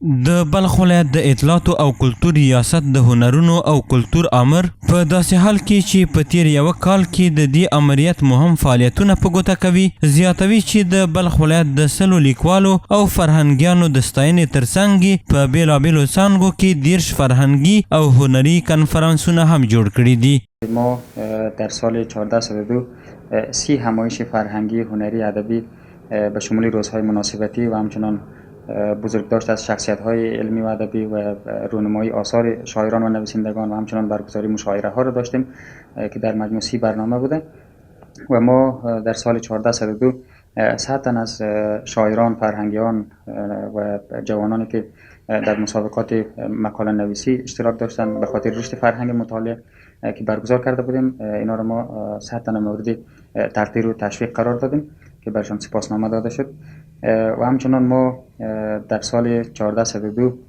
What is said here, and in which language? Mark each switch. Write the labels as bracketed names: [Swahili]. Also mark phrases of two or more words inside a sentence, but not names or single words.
[Pashto] د بلخ ولایت د اطلاعاتو او کلتور ریاست د هنرونو او کلتور امر په داسې حال کې چې په تیر یو کال کې د دې امریت مهم فعالیتونه په ګوته کوي زیاتوي چې د بلخ ولایت د سلو لیکوالو او فرهنګیانو د ستاینې ترڅنګ په بیلابیلو څانګو کې 10 فرهنګي او هنري کنفرانسونه هم جوړ کړي دي. [Persian] ما در سال 1402 30 همایش فرهنگی هنری ادبی به شمول روزهای مناسبتی و همچنان بزرگداشت از شخصیت‌های علمی و ادبی و رونمایی آثار شاعران و نویسندگان و همچنان برگزاری مشاعره‌ها را داشتیم که در مجموع 30 برنامه بوده و ما در سال 1402 100 تن از شاعران، فرهنگیان و جوانانی که در مسابقات مقاله نویسی اشتراک داشتند به خاطر رشد فرهنگ مطالعه که برگزار کرده بودیم، اینا را ما 100 تن مورد تقدیر و تشویق قرار دادیم که برشان سپاسنامه داده شد و همچنان ما در سال 1402